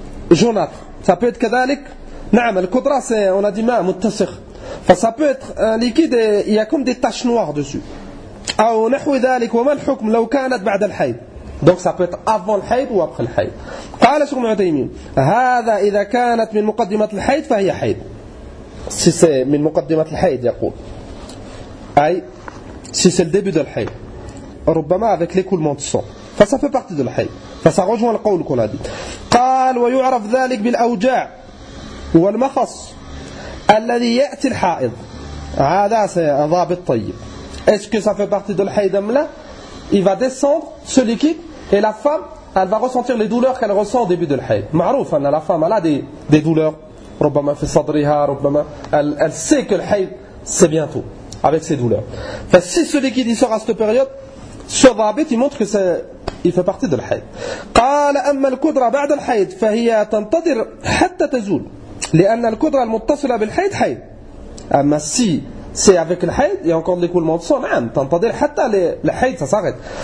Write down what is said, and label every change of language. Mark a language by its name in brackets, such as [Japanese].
[French] jaunâtre ça peut être كذلك نعم الكدرة c'est on a dit ما متسخ enfin ça peut être un liquide il y a comme des taches noires dessus أو نحو ذلك [Arabic] وما الحكم لو كانت بعد الحيض [French] Donc ça peut être avant le haïd ou après le haïd. [Arabic] قال شيخ ابن عثيمين هذا إذا كانت من مقدمة الحيض فهي حيض. [French] Si c'est [Arabic] من مقدمة الحيض, يقول. [French] أي, si c'est le début de l'haïd. ربما avec l'écoulement de sang. Ça fait partie de l'haïd. Ça rejoint le قول qu'on a dit. [Arabic] قال ويعرف ذلك بالأوجاع والمخص الذي يأتي الحائض. هذا c'est un ضابط طيب. [French] Est-ce que ça fait partie de l'haïd أم لا? Il va descendre ce liquide et la femme, elle va ressentir les douleurs qu'elle ressent au début de l'haïd. Ma'rouf, la femme, elle a des douleurs. Robama fait sadriha, robama. Elle sait que l'haïd, c'est bientôt, avec ses douleurs. Enfin, si ce liquide sort à cette période, sur Dhabit, il montre qu'il fait partie de l'haïd. [Arabic] قال أما الكدرة بعد الحيض فهي تنتظر حتى تزول لأن الكدرة المتصلة بالحيض حيض. أما si. [French] C'est avec le haïd, il y a encore de l'écoulement de sang, non, t'entendais, hatta le haïd, ça s'arrête.